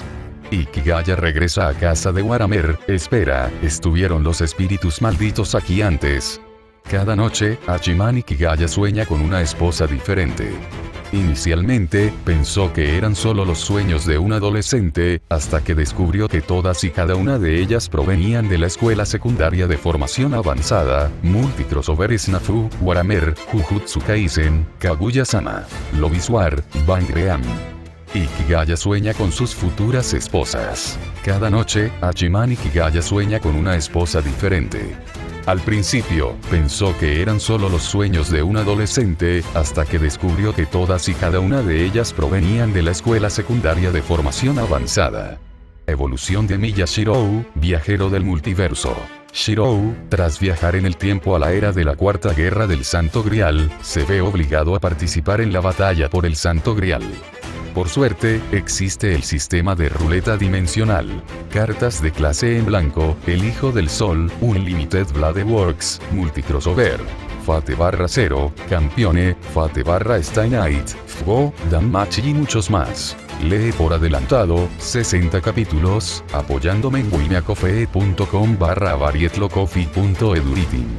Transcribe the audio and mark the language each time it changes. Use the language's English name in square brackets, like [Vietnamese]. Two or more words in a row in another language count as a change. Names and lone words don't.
[Spanish] Ikigaya regresa a casa de Waramer. Espera, ¿estuvieron los espíritus malditos aquí antes? Cada noche, Hachiman Ikigaya sueña con una esposa diferente. Inicialmente, pensó que eran solo los sueños de un adolescente, hasta que descubrió que todas y cada una de ellas provenían de la escuela secundaria de formación avanzada, Multicrossover Snafu, Waramer, Jujutsu Kaisen, Kaguya-sama, Lobiswar, Bangream. Ikigaya sueña con sus futuras esposas. Cada noche, Hachiman Ikigaya sueña con una esposa diferente. Al principio, pensó que eran solo los sueños de un adolescente, hasta que descubrió que todas y cada una de ellas provenían de la escuela secundaria de formación avanzada. Evolución de Miya Shirou, viajero del multiverso. Shirou, tras viajar en el tiempo a la era de la Cuarta Guerra del Santo Grial, se ve obligado a participar en la batalla por el Santo Grial. Por suerte, existe el sistema de ruleta dimensional. Cartas de clase en blanco, el Hijo del Sol, Unlimited Bladeworks, Multicrossover. Fate/0, Campione, Fate/Stay Night, Fugo, Danmachi y muchos más. Lee por adelantado, 60 capítulos, apoyándome en wimeacofe.com/varietlocoffee.eduliting.